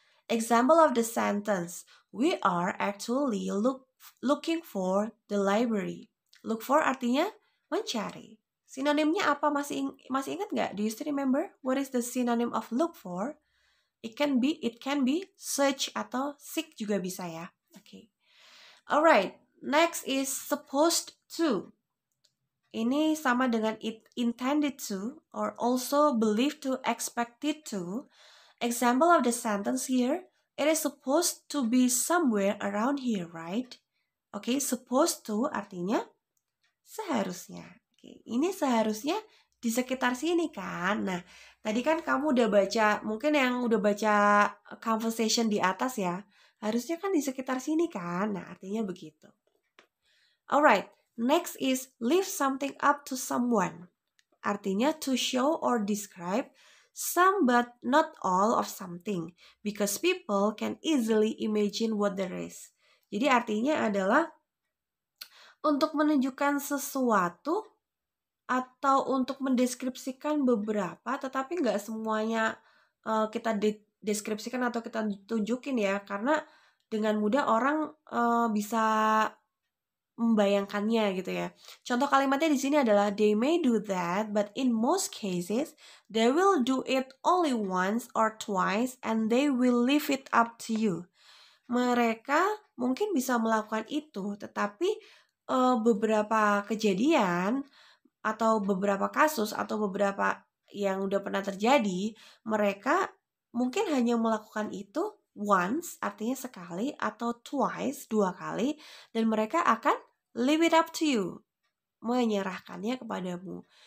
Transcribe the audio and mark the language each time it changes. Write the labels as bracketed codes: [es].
[en] Example of the sentence, we are actually looking for the library. [id] Look for artinya mencari. Sinonimnya apa, masih ingat nggak? [en] Do you still remember? What is the synonym of look for? It can be search [id] atau [en] seek [id] juga bisa ya. [en] Okay. Alright, next is supposed to. [id] Ini sama dengan [en] it intended to or also believed to, expected to. Example of the sentence here, it is supposed to be somewhere around here, right? [id] Okay, supposed to artinya seharusnya. Okay, ini seharusnya di sekitar sini kan. Nah, tadi kan kamu udah baca, mungkin yang udah baca conversation di atas ya, harusnya kan di sekitar sini kan. Nah, artinya begitu. [en] Alright, next is leave something up to someone. [id] Artinya [en] to show or describe some but not all of something because people can easily imagine what there is. [id] Jadi artinya adalah untuk menunjukkan sesuatu atau untuk mendeskripsikan beberapa, tetapi nggak semuanya kita deskripsikan atau kita tunjukin ya, karena dengan mudah orang bisa membayangkannya gitu ya. Contoh kalimatnya di sini adalah [en] they may do that, but in most cases they will do it only once or twice and they will leave it up to you. [id] Mereka mungkin bisa melakukan itu, tetapi beberapa kejadian atau beberapa kasus atau beberapa yang udah pernah terjadi, mereka mungkin hanya melakukan itu once, artinya sekali, atau twice, 2 kali, dan mereka akan [en] leave it up to you, [id] menyerahkannya kepadamu.